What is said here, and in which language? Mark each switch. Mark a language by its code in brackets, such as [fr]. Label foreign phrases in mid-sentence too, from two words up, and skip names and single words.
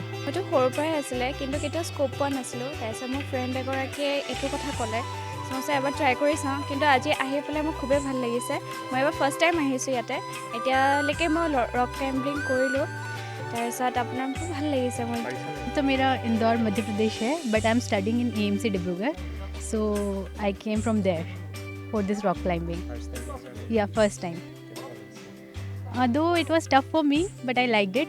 [as] হয়তো সৰুৰ পৰাই আছিলে কিন্তু কেতিয়াও স্কোপ পোৱা নাছিলোঁ তাৰপিছত মোৰ ফ্ৰেণ্ড এগৰাকীয়ে এইটো কথা ক'লে মই এবাৰ ট্ৰাই কৰি চাওঁ কিন্তু আজি আহি পেলাই মোৰ খুবেই ভাল লাগিছে মই এবাৰ [en] first time [as] আহিছোঁ ইয়াতে এতিয়ালৈকে মই [en] rock climbing [as] কৰিলোঁ তাৰপিছত আপোনাৰ খুব ভাল লাগিছে মোৰ [hi] तो मेरा इंदौर मध्य प्रदेश है [en] but I am studying in AMC Dibrugarh so I came from there for this rock climbing. First time. Though it was tough for me, but I liked it.